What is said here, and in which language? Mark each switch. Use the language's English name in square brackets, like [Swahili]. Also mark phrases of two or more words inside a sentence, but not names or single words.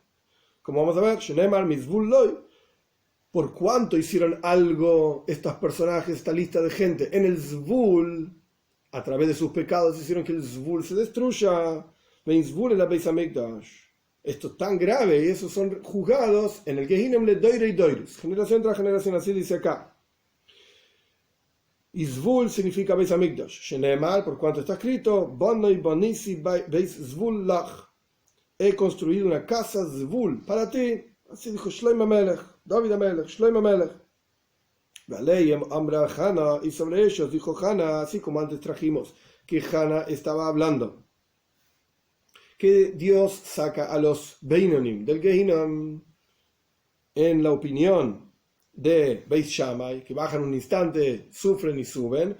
[Spanish] Como vamos a ver, [Hebrew] שנאמר מזבול לו. [Spanish] Por cuánto hicieron algo estos personajes, esta lista de gente, en el Zvul, a través de sus pecados hicieron que el Zvul se destruya. [Hebrew] ואין זבול [Spanish] en la [Hebrew] בית המקדש. [Spanish] Esto es tan grave y esos son juzgados en el Gehinem [Hebrew] לדורי דורות. [Spanish] Generación tras generación, así dice acá. Y Zvul significa [Hebrew] בית המקדש. [Spanish] Shenemar, por cuanto está escrito, [Hebrew] בנה בניתי בית זבול לך. [Spanish] He construido una casa Zvul para ti. Así dijo Shlomo Melech, David Melech, Shlomo Melech. Y sobre ellos dijo Hana, así como antes trajimos, que Hana estaba hablando. Que Dios saca a los Beinonim del Gehinnom, en la opinión de Beis Shammai, que bajan un instante, sufren y suben.